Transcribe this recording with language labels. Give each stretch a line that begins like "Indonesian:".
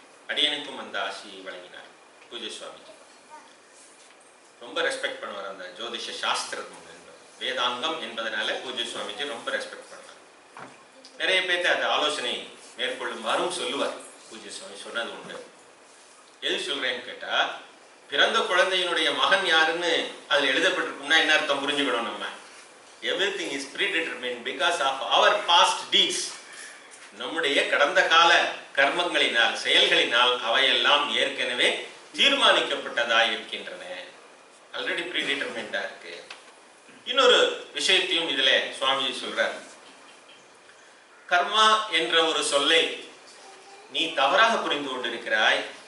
Tamil: அடியனுக்கும் அந்த ஆசி வழங்கினார் பூஜ்ய சுவாமிஜி. ரொம்ப ரெஸ்பெக்ட் பண்ணுவார் அந்த ஜோதிஷ சாஸ்திரம், வேதாந்தம் என்பதனால பூஜ்ய சுவாமிஜி ரொம்ப ரெஸ்பெக்ட் பண்ணுவார். நிறைய பேர்த்த அந்த ஆலோசனை மேற்கொள்ளுமாறும் சொல்லுவார். பூஜ்ய சுவாமி சொன்னது உண்டு. எது சொல்றேன்னு கேட்டா, பிறந்த குழந்தையினுடைய மகன் யாருன்னு அதுல எழுதப்பட்டிருக்கும்னா என்ன அர்த்தம் புரிஞ்சுக்கணும்.
English: நம்ம everything is predetermined because of our past deeds.
Tamil: நம்முடைய கடந்த கால கர்மங்களினால், செயல்களினால் அவையெல்லாம் ஏற்கனவே தீர்மானம் தீர்மானிக்கப்பட்டதாக இருக்கின்றன, ஆல்ரெடி ப்ரீடிட்டர்மெண்டா இருக்கு. இன்னொரு விஷயத்தையும் இதுல சுவாமிஜி சொல்றார். கர்மா என்ற ஒரு சொல்லை நீ தவறாக புரிந்து கொண்டிருக்கிறாய்.